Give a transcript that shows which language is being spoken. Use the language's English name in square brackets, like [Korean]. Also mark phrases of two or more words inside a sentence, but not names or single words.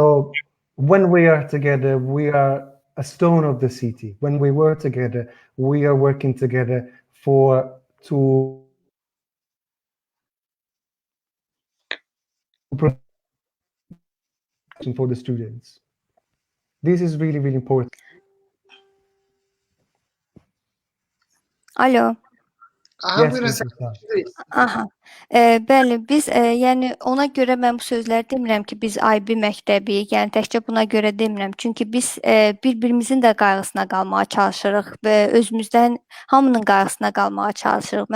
[English] So when we are together, we are a stone of the city. When we work together, we are working together for the students. This is really, really important. [Azerbaijani] Alo. Bəli, biz yəni ona görə mən bu sözləri demirəm ki, biz IB məktəbi, yəni təkcə buna görə demirəm. Çünki biz bir-birimizin də qayğısına qalmağa çalışırıq və özümüzdən hamının qayğısına qalmağa çalışırıq.